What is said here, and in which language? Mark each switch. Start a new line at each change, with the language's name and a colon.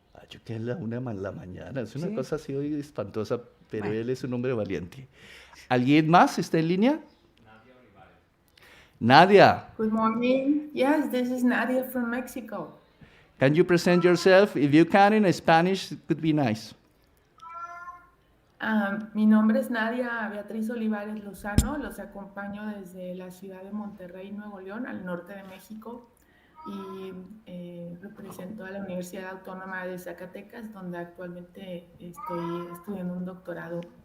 Spanish: Yo que es la 1 de la mañana, es una Sí. cosa así hoy espantosa, pero Bueno. él es un hombre valiente. ¿Alguien más está en línea? Nadia,
English: Good morning. Yes, this is Nadia from Mexico. can you present yourself? If you can in Spanish, it could be nice.
Spanish: Mi nombre es Nadia Beatriz Olivares Lozano. Los acompaño desde la ciudad de Monterrey, Nuevo León, al norte de México. Y represento a la Universidad Autónoma de Zacatecas, donde actualmente estoy estudiando un doctorado.